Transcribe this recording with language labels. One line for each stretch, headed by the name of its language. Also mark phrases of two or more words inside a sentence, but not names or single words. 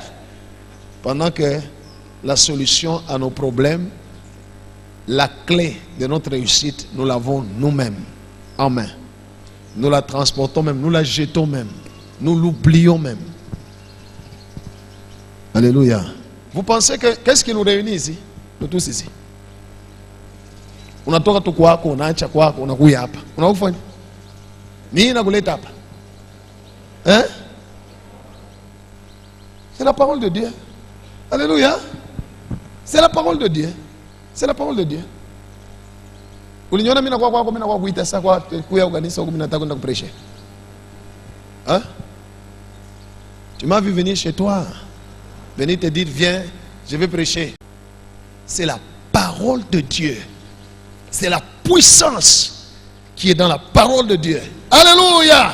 French: Pendant que la solution à nos problèmes, la clé de notre réussite, nous l'avons nous-mêmes en main. Nous la transportons même, nous la jetons même, nous l'oublions même. Alléluia. Vous pensez que qu'est-ce qui nous réunit ici? Nous tous ici.
Swahili: Unatoka tu kwako, unaacha kwako, unakuja hapa. Unakufanya nini nakuleta hapa?
French: Hein? C'est la parole de Dieu. Alléluia. C'est la parole de Dieu. C'est la parole de Dieu.
Swahili: Uliniona mimi nakuwa kwako, mimi nakuwa kuita sasa kwa kuya kanisa huko, mimi nataka kwenda kuprêcher.
French: Hein? Tu m'as vu venir chez toi. Venir te dire viens, je vais prêcher. C'est la parole de Dieu. C'est la puissance qui est dans la parole de Dieu. Alléluia.